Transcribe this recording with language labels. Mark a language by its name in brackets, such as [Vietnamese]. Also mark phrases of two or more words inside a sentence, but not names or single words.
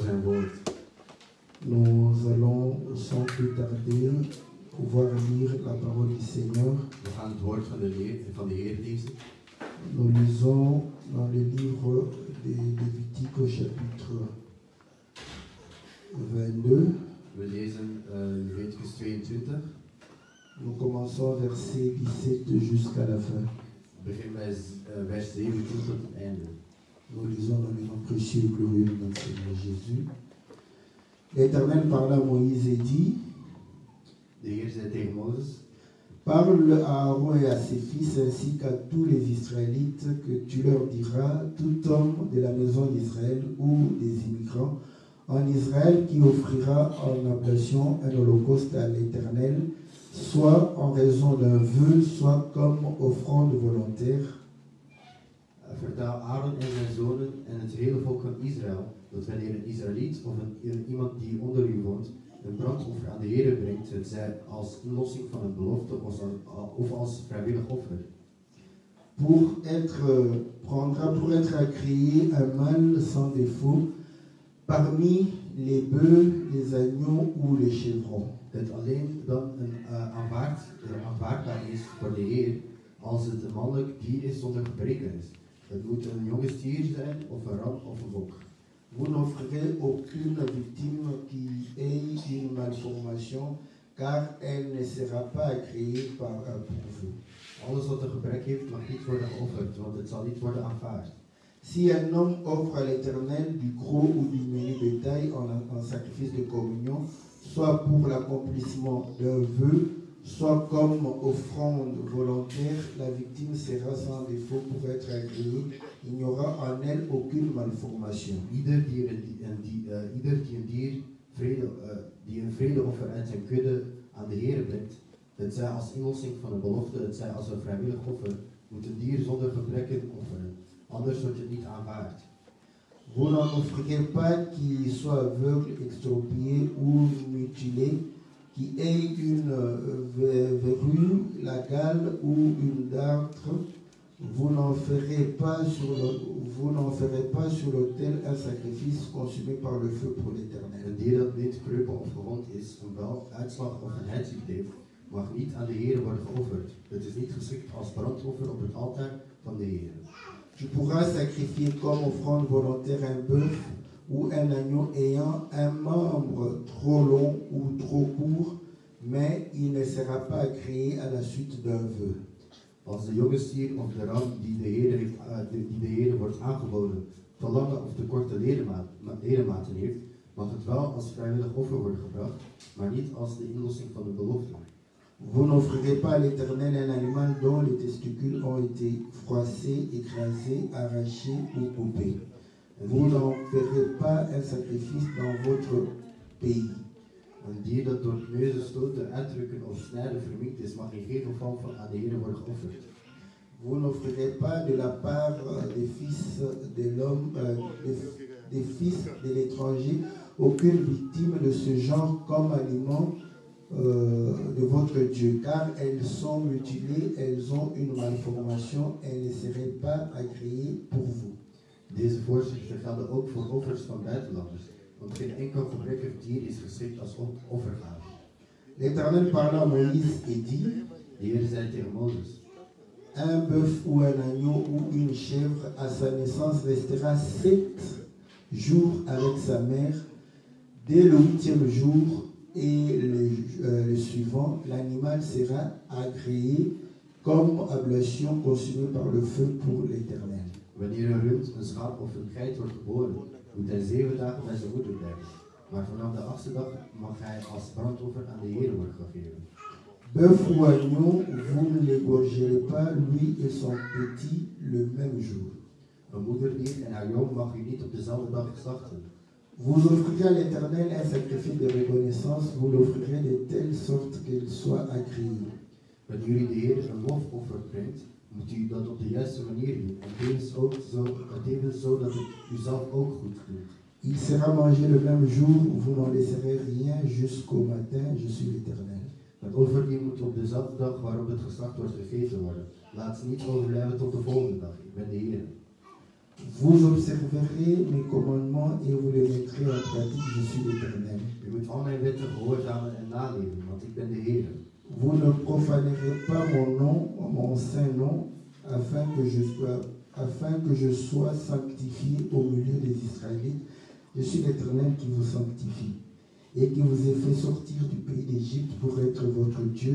[French] Nous allons sans plus tarder pouvoir lire la parole du Seigneur. Nous lisons dans le livre des Lévitique au chapitre 22. [Dutch] We lezen Leviticus 22. [French] Nous commençons verset 17 jusqu'à la fin. [Dutch] Begin bij vers 17 tot het einde. [French] Nous lisons dans le nom précieux et glorieux de notre Seigneur Jésus. L'Éternel parla à Moïse et dit, [Dutch] De Heer zei tegen Mozes: [French] parle à Aaron et à ses fils ainsi qu'à tous les Israélites que tu leur diras, tout homme de la maison d'Israël ou des immigrants en Israël qui offrira en ablation un holocauste à l'Éternel, soit en raison d'un vœu, soit comme offrande volontaire. [Dutch] Vertel Aaron en zijn zonen en het hele volk van Israël dat wanneer een Israëliet of iemand die onder u woont een brandoffer aan de Heer brengt, het zij als inlossing van een belofte of als vrijwillig offer. [French] Pour être agréé un mâle sans défaut parmi les bœufs, les agneaux ou les chevrons. [Dutch] Het alleen dan aanvaardbaar is voor de Heer als het een mannelijk dier is zonder gebreken is. Het moet een jonge stier zijn, of een ram, of een bok. [French] Vous n'offrirez aucune victime qui ait une malformation, car elle ne sera pas agréée pour vous. [Dutch] Alles wat een gebrek heeft, mag niet worden geofferd, want het zal niet worden aanvaard. [French] Si un homme offre à l'Éternel du gros ou du menu bétail en sacrifice de communion, soit pour l'accomplissement d'un vœu, soit comme offrande volontaire, la victime sera sans défaut pour être agréée. Il n'y aura en elle aucune malformation. [Dutch] Ieder die een vredeoffer uit zijn kudde aan de Heer brengt, het zij als inlossing van een belofte, het zij als een vrijwillig offer, moet een dier zonder gebrekken offeren. Anders wordt het niet aanvaard. [French] Vous n'en offrirez pas qui soit aveugle, extropié ou mutilé, qui ait une verrue, la gale ou une dartre. Vous n'en ferez pas sur l'autel un sacrifice consumé par le feu pour l'Éternel. [Dutch] Een dier dat niet kreupel of gewond is, een uitslag of een huidziekte heeft, mag niet aan de Heer worden geofferd. Het is niet geschikt als brandoffer op het altaar van de Heer. [French] Tu pourras sacrifier comme offrande volontaire un bœuf ou un agneau ayant un membre trop long ou trop court, mais il ne sera pas agréé à la suite d'un vœu. [Dutch] Als de jonge stier of de ram die de Heer wordt aangeboden te lange of te korte ledematen heeft, mag het wel als vrijwillig offer worden gebracht, maar niet als de inlossing van de belofte. [French] Vous n'offrirez pas à l'Éternel un animal dont les testicules ont été froissés, écrasés, arrachés ou coupés. Vous n'en ferez pas un sacrifice dans votre pays. [Dutch] Een dier dat door neuzen, stoten, uitdrukken of snijden verminkt is, mag in geen geval aan de Heer worden geofferd. [French] Vous n'offrirez pas de la part des fils de l'homme, des fils de l'étranger, aucune victime de ce genre comme aliment de votre Dieu, car elles sont mutilées, elles ont une malformation, elles ne seraient pas agréées pour vous. [Dutch] Deze voorschriften gelden ook voor offers van buitenlanders, want geen enkel gebrekkig dier is geschikt als offergave. [French] L'Éternel parla à Moïse et dit, [Dutch] de Heer zei tegen Mozes: [French] un bœuf ou un agneau ou une chèvre à sa naissance restera 7 jours avec sa mère. Dès le 8e jour et le suivant, l'animal sera agréé comme ablation consumée par le feu pour l'Éternel. [Dutch] Wanneer een rund, een schaap of een geit wordt geboren, moet hij 7 dagen bij zijn moeder blijven. Maar vanaf de 8e dag mag hij als brandoffer aan de Heer worden gegeven. [French] Bœuf ou agneau, vous ne l'égorgerez pas, lui et son petit, le même jour. [Dutch] Een moederdier en haar jong mag u niet op dezelfde dag slachten. [French] Vous offrirez à l'Éternel un sacrifice de reconnaissance, vous l'offrirez de telle sorte qu'il soit agréé. [Dutch] Wanneer u de Heer een lofoffer brengt, moet u dat op de juiste manier doen, en tevens zo dat het u zelf ook goed doet. [French] Il sera mangé le même jour, vous n'en laisserez rien jusqu'au matin, je suis l'Éternel. [Dutch] Het offer die moet op dezelfde dag waarop het geslacht wordt gegeten worden. Laat ze niet overblijven tot de volgende dag. Ik ben de Heer. [French] Vous observerez mes commandements et vous les mettrez en pratique, je suis l'Éternel. [Dutch] U moet al mijn wetten gehoorzamen en naleven, want ik ben de Heer. [French] Vous ne profanerez pas mon nom, mon saint nom, afin que je sois sanctifié au milieu des Israélites. Je suis l'Éternel qui vous sanctifie et qui vous ai fait sortir du pays d'Égypte pour être votre Dieu.